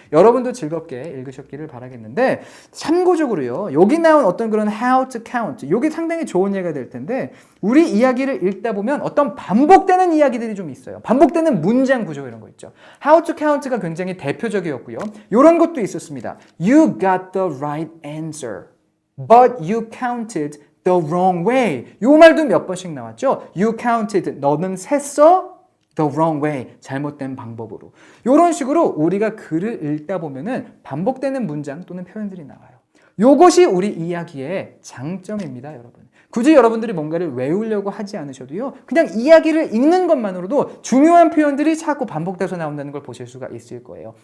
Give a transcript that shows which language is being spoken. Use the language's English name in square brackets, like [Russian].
[Korean] 여러분도 즐겁게 읽으셨기를 바라겠는데 참고적으로요. 여기 나온 어떤 그런 [English] how to count [Korean] 이게 상당히 좋은 예가 될 텐데 우리 이야기를 읽다 보면 어떤 반복되는 이야기들이 좀 있어요. 반복되는 문장 구조 이런 거 있죠. [English] how to count [Korean] 가 굉장히 대표적이었고요. 이런 것도 있었습니다. [English] You got the right answer, but you counted the wrong way. [Korean] 요 말도 몇 번씩 나왔죠. [English] You counted, [Korean] 너는 셌어 [English] the wrong way, [Korean] 잘못된 방법으로. 이런 식으로 우리가 글을 읽다 보면은 반복되는 문장 또는 표현들이 나와요. 요것이 우리 이야기의 장점입니다, 여러분. 굳이 여러분들이 뭔가를 외우려고 하지 않으셔도요. 그냥 이야기를 읽는 것만으로도 중요한 표현들이 자꾸 반복돼서 나온다는 걸 보실 수가 있을 거예요.